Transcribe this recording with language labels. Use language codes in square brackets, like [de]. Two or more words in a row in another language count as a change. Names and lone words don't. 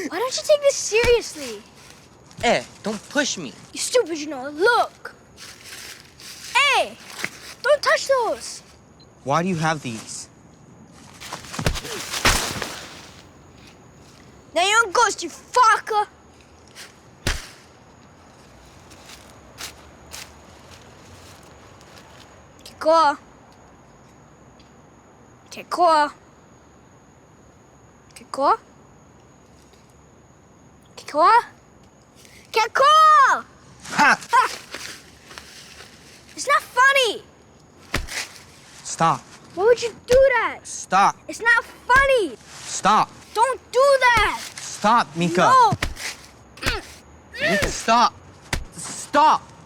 [en] don't you take this seriously? Don't push me. You stupid, you know. Look. Hey, don't touch those. Why do you have these? Now you're on ghost, you fucker. Kikoa. Kikoa. Kikoa. Kikoa. Kikoa! Ha! It's not funny. Stop. Why would you do that? Stop. It's not funny. Stop. Don't do that. Stop, Mika. No. Mika, stop. Stop.